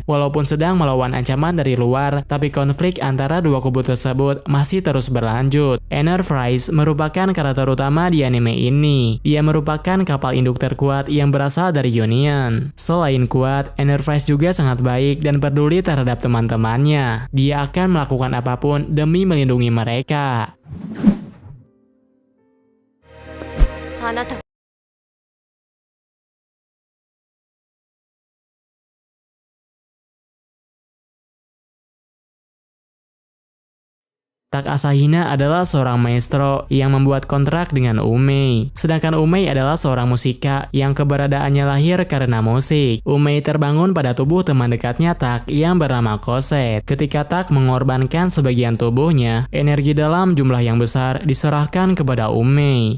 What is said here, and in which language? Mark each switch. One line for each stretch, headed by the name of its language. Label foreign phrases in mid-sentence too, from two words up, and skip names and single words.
Indonesian: Walaupun sedang melawan ancaman dari luar, tapi konflik antara dua kubu tersebut masih terus berlanjut. Enterprise merupakan karakter utama di anime ini. Dia merupakan kapal induk terkuat yang berasal dari Union. Selain kuat, Enterprise juga sangat baik dan peduli terhadap teman-temannya. Dia akan melakukan apapun demi melindungi mereka. あなた「 Tak Asahina adalah seorang maestro yang membuat kontrak dengan Umei. Sedangkan Umei adalah seorang musika yang keberadaannya lahir karena musik. Umei terbangun pada tubuh teman dekatnya Tak yang bernama Koset. Ketika Tak mengorbankan sebagian tubuhnya, energi dalam jumlah yang besar diserahkan kepada Umei.